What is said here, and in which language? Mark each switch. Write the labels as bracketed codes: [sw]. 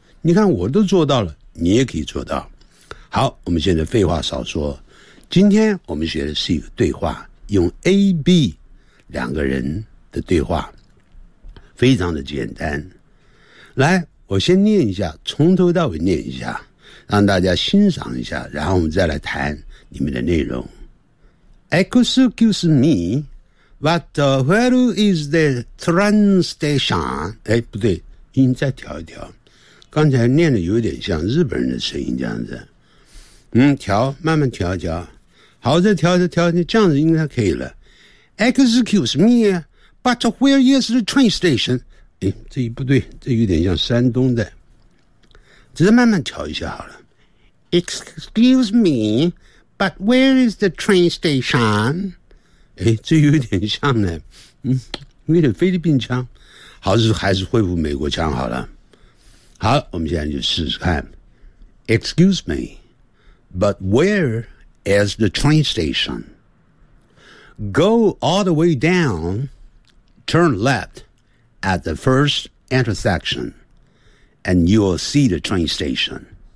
[zh] 你看我都做到了，你也可以做到。好，我们现在废话少说，今天我们学的是一个对话，用 AB 两个人的对话，非常的简单。来，我先念一下，从头到尾念一下，让大家欣赏一下，然后我们再来谈里面的内容。 [en] Excuse me, but where is the train station? [zh] 哎，不对，音再调一调，刚才念的有点像日本人的声音这样子。嗯，调，慢慢调一调。好，再调再调，这样子应该可以了。 [en] Excuse me, but where is the train station? [zh] 这一不对，这有点像山东的，只是慢慢调一下好了。 [en] Excuse me, but where is the train station? [zh] 这有点像呢，有点菲律宾腔，好，还是恢复美国腔好了。好，我们现在就试试看。 [en] Excuse me, but where is the train station? Go all the way down, turn left. At the first intersection, and you will see the train station.